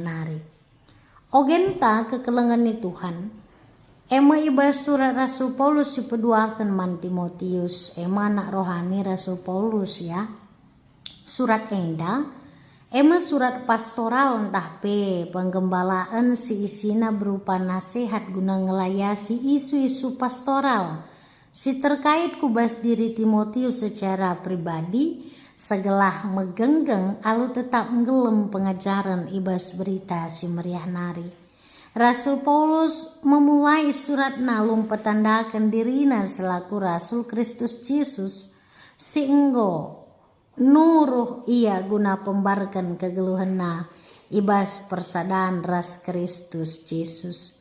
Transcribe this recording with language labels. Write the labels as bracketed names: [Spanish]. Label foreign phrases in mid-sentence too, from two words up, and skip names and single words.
[Batak Karo] nari ogenta kekelengan ni Tuhan ibas surat Rasul Paulus dipeduakan man Timotius anak rohani Rasul Paulus ya surat enda surat pastoral entah penggembalaan si isina berupa nasihat guna ngelayasi isu-isu pastoral si terkait kubas diri Timotius [Indonesian] secara pribadi [Batak Karo] Segelah megenggeng alu tetap gelem pengajaran ibas berita si meriah nari. Rasul Paulus [Indonesian] memulai surat [Batak Karo] nalung petandakan dirina selaku Rasul Kristus Yesus sehingga nuruh ia guna pembarkan kegeluhanna ibas persadaan ras Kristus Yesus.